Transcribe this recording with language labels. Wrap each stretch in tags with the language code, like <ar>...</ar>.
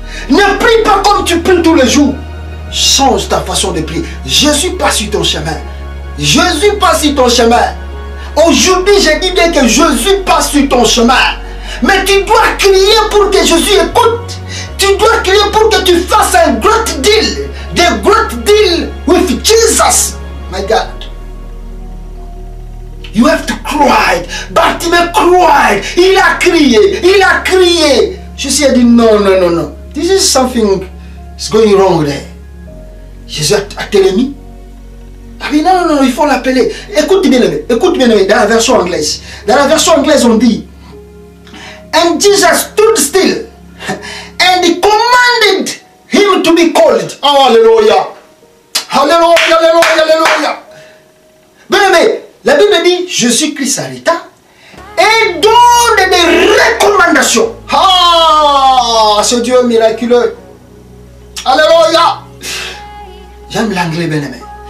<fr>Ne prie pas comme tu pries tous les jours. Change ta façon de prier. Jésus passe sur ton chemin. Jésus passe sur ton chemin. Aujourd'hui, je dis bien que Jésus passe sur ton chemin. Mais tu dois crier pour que Jésus écoute. Tu dois crier pour que tu fasses un</fr> <en>great deal. The great deal with Jesus. My God. You have to cry. Bartimée cried.</en> <fr>Il a crié. Il a crié. Jésus a dit non.</fr> <en>This is something is going wrong there.</en> <fr>Jésus a télémis. Ah oui, non, il faut l'appeler. Écoute bien, dans la version anglaise. Dans la version anglaise, on dit</fr> <en>And Jesus stood still and he commanded him to be called.</en> <fr>Alléluia. Alléluia. Bien-aimé, la Bible dit Jésus-Christ s'arrêta et donne des recommandations. Ah, ce Dieu miraculeux. Alléluia. J'aime l'anglais, bien-aimé.</fr>